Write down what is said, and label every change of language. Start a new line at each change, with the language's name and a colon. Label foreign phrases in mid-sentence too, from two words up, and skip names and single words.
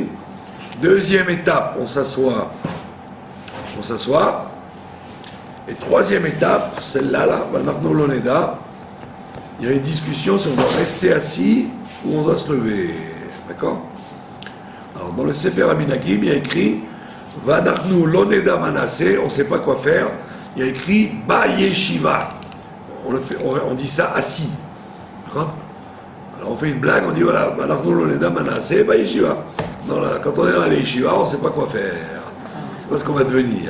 French: Deuxième étape, on s'assoit. Et troisième étape, celle-là,
Hebrew: Vanachnu lo neda,
French: il y a une discussion si on doit rester assis ou on doit se lever. D'accord? Alors dans le Sefer HaMinagim, il y a écrit
Hebrew: Vanachnu lo neda manase,
French: on ne sait pas quoi faire. il y a écrit
Hebrew: Ba Yeshiva.
French: On dit ça assis. D'accord? Alors on fait une blague, on dit voilà,
Hebrew: Ba Yeshiva.
French: Quand on est dans les yeshivas, on ne sait pas quoi faire. On ne sait pas ce qu'on va devenir.